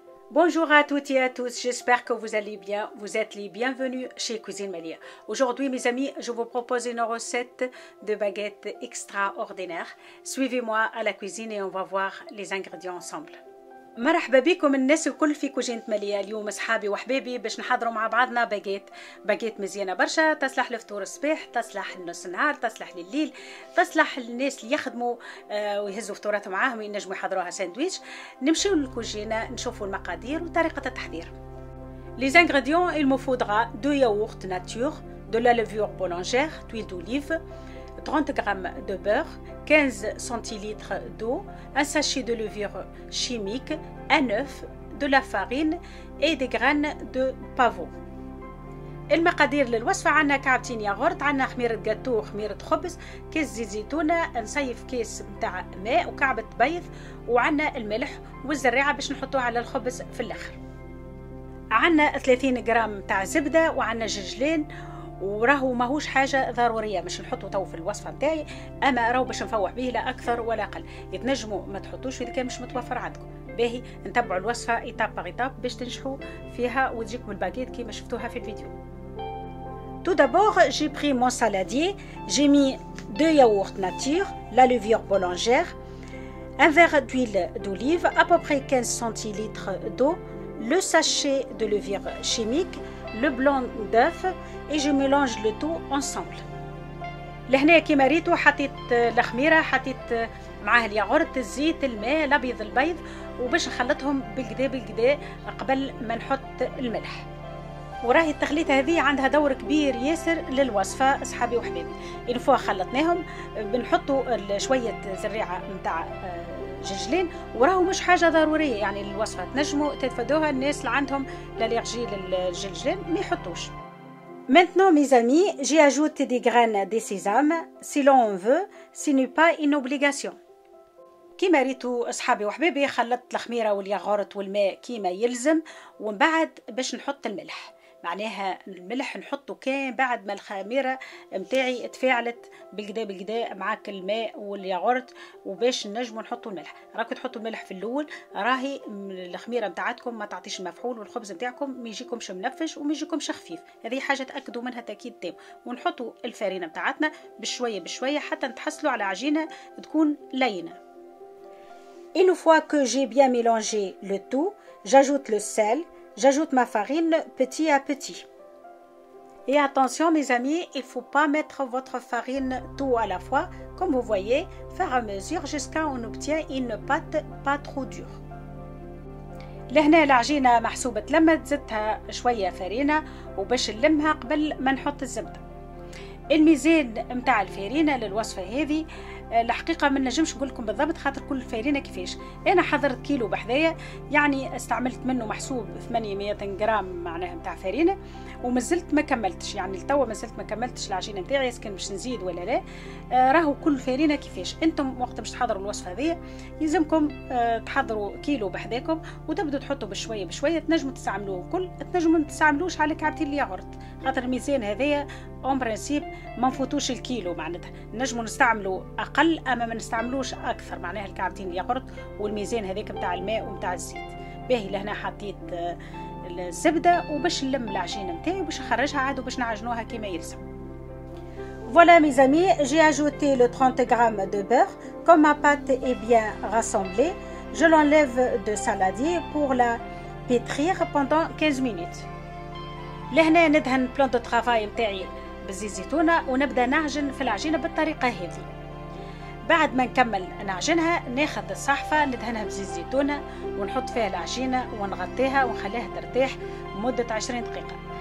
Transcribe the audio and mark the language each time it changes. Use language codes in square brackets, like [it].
[fr] Bonjour à toutes et à tous, j'espère que vous allez bien. Vous êtes les bienvenus chez Cuisine Malia. Aujourd'hui mes amis, je vous propose une recette de baguettes extraordinaire. Suivez-moi à la cuisine et on va voir les ingrédients ensemble. [ar] مرحبا بكم الناس الكل في كوجينة مالية. اليوم اصحابي وحبابي باش نحضروا مع بعضنا باجيت مزيانة برشا، تصلح لفطور الصباح، تصلح لنص النهار، تصلح لليل، تصلح للناس اللي يخدموا ويهزوا فطوراتهم معاهم ينجموا يحضروها ساندويتش. نمشيو للكوجينة نشوفوا المقادير وطريقة التحضير. [fr] Les ingrédients, il me faudra 2 yaourts nature, de la levure boulangère, d'huile d'olive, 30 g de beurre, 15 centilitres d'eau, un sachet de levure chimique, un œuf, de la farine et des graines de pavot. [ar] المقادير للوصفة: عندنا كعبتين ياغورت، عندنا خميرة جاتو، خميرة خبز، كيس زيت زيتونة، نصيف كيس متاع ماء وكعبة بيض، وعندنا الملح والزريعة باش نحطوها على الخبز في الآخر. عندنا 30 جرام تاع زبدة، وعندنا جرجلين، وراهو ماهوش حاجه ضروريه باش نحطو تو في الوصفه نتاعي، اما راهو باش نفوح به لا اكثر ولا اقل. يتنجموا ما تحطوش اذا كان مش متوفر عندكم. باهي نتبعوا الوصفه ايتاب باغ ايتاب باش تنجحوا فيها وتجيكم الباكيت كيما شفتوها في الفيديو. [fr] Tout d'abord, j'ai pris mon saladier, j'ai mis 2 yaourts nature, la levure boulangère, un verre d'huile d'olive, à peu près 15 centilitres d'eau, le sachet de levure chimique, le blanc d'œuf et je mélange le tout ensemble. [ar] لهنا كيما ريتو حطيت الخميره، حطيت معاه الياغورت، الزيت، الماء، الابيض، البيض، وباش نخلطهم بالكدا قبل ما نحط الملح. وراهي التخليطه هذه عندها دور كبير ياسر للوصفه اصحابي وحبابي. الفوا خلطناهم بنحطوا شويه زريعه نتاع جرجلين، وراهو مش حاجه ضروريه يعني الوصفه تنجموا تتفادوها. الناس اللي عندهم الالرجي للجرجلين ما يحطوش. [fr] Maintenant mes amis, j'ai ajouté des graines de sésame si l'on veut, ce n'est pas une obligation. [ar] كيما ريتو اصحابي وحبابي خلطت الخميره والياغورت والماء كيما يلزم، ومن بعد باش نحط الملح. معناها الملح نحطه كان بعد ما الخميره متاعي تفاعلت بالكدا معاك الماء والياغورت، وباش نجموا نحطوا الملح. راكم تحطوا الملح في الاول، راهي الخميره متاعتكم ما تعطيش مفعول، والخبز متاعكم ما يجيكمش منفش وما يجيكمش خفيف. هذه حاجه تاكدوا منها تاكيد تام. ونحطوا الفارينه متاعتنا بشويه حتى نتحصلوا على عجينه تكون لينه. [fr] Une fois que j'ai bien mélangé le tout, j'ajoute le sel, j'ajoute ma farine petit à petit. Et attention mes amis, il ne faut pas mettre votre farine tout à la fois, comme vous voyez, faire à mesure jusqu'à on obtient une pâte pas trop dure. [ar] لهنا العجينة محسوبة لما زدتها شوية فرينة وباش نلمها قبل ما نحط الزبدة. الميزان متاع الفارينة للوصفة هذه الحقيقة ما نجمش نقول لكم بالضبط خاطر كل فارينة كيفاش. أنا حضرت كيلو بحذايا، يعني استعملت منه محسوب 800 جرام معناها متاع فارينة، ومازلت ما كملتش، يعني لتوا مازلت ما كملتش العجينة متاعي كان باش نزيد ولا لا. راهو كل فارينة كيفاش. انتم وقت باش تحضروا الوصفة هذه يلزمكم تحضروا كيلو بحذاكم وتبدوا تحطوا بشوية تنجموا تستعملوه الكل، تنجموا ما تستعملوش على كعبتين الياغورت، خاطر الميزان هذايا [fr] اون برانسيب [ar] ما نفوتوش الكيلو، معناتها نجموا نستعملوا اقل اما ما نستعملوش اكثر، معناها الكعبتين الياغورت والميزان هذاك نتاع الماء ونتاع الزيت. باهي لهنا حطيت الزبده وباش نلم العجينه نتاعي وباش نخرجها عاد وباش نعجنوها كما يلزم. [fr] Voilà mes amis, j'ai ajouté le 30 g de beurre. Comme ma pâte est bien rassemblée, je l'enlève de saladier pour la pétrir pendant 15 minutes. [ar] لهنا ندهن بلان دو طرافاي نتاعي بزيت زيتونه ونبدا نعجن في العجينه بالطريقه هذه. بعد ما نكمل نعجنها ناخذ الصحفه ندهنها بزيت زيتونه ونحط فيها العجينه ونغطيها ونخليها ترتاح مده 20 دقيقه.